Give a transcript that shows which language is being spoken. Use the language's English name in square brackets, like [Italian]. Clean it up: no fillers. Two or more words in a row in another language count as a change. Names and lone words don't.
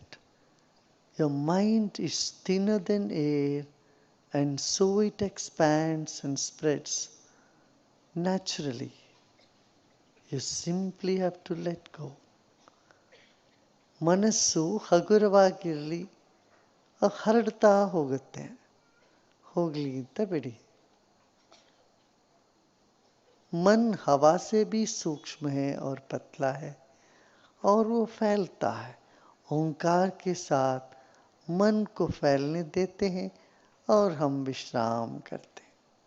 [English] Your mind is thinner than air, and so it expands and spreads naturally. You simply have to let go. [Kannada] ಮನಸ್ಸು ಹಗುರವಾಗಿರಲಿ, ಹರಡ್ತಾ ಹೋಗುತ್ತೆ, ಹೋಗಲಿ ಅಂತ ಬಿಡಿ. [Hindi] मन हवा से भी सूक्ष्म है और पतला है और वो फैलता है. ओंकार के साथ मन को फैलने देते हैं और हम विश्राम करते हैं.